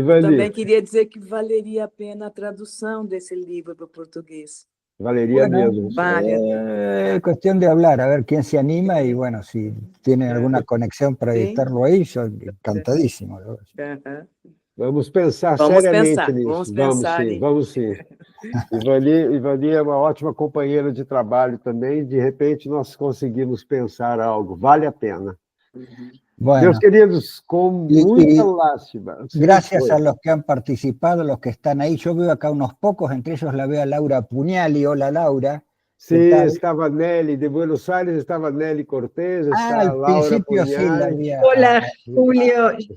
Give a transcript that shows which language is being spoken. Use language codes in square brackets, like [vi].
[pt] Também queria dizer que valeria a pena a tradução desse livro para o português. Valeria mesmo. Vale. [es] Cuestión de hablar, a ver quién se anima y bueno, si tienen alguna conexión para editarlo ahí, yo encantadísimo. [pt] Vamos pensar seriamente nisso. Vamos sim. Ivani é uma ótima companheira de trabalho também, de repente nós conseguimos pensar algo, vale a pena. [es] Bueno, [pt] meus queridos, [es] con mucha lástima. Gracias a los que han participado, los que están ahí. Yo veo acá unos pocos, entre ellos la veo a Laura Pugnali. Hola, Laura. Sí, estaba Nelly de Buenos Aires, estaba Nelly Cortés, está al Laura principio Pugnali. sí la había. Hola, Julio.